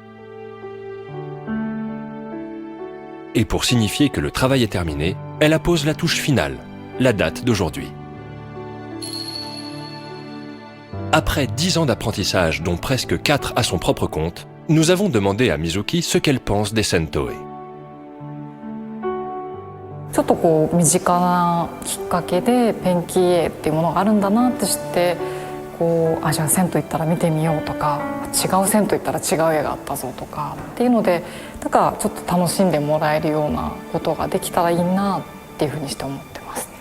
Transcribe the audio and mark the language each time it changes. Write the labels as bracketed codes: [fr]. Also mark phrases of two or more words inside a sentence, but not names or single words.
[fr] Et pour signifier que le travail est terminé, elle appose la touche finale, la date d'aujourd'hui. Après 10 ans d'apprentissage, dont presque 4 à son propre compte, nous avons demandé à Mizuki ce qu'elle pense des Sentoe. [ja] ちょっとこう身近なきっかけでペンキ絵っていうものがあるんだなって知って、こうじゃあ銭湯行ったら見てみようとか、違う銭湯行ったら違う絵があったぞとかっていうので、だからちょっと楽しんでもらえるようなことができたらいいなっていうふうにして思ってますね。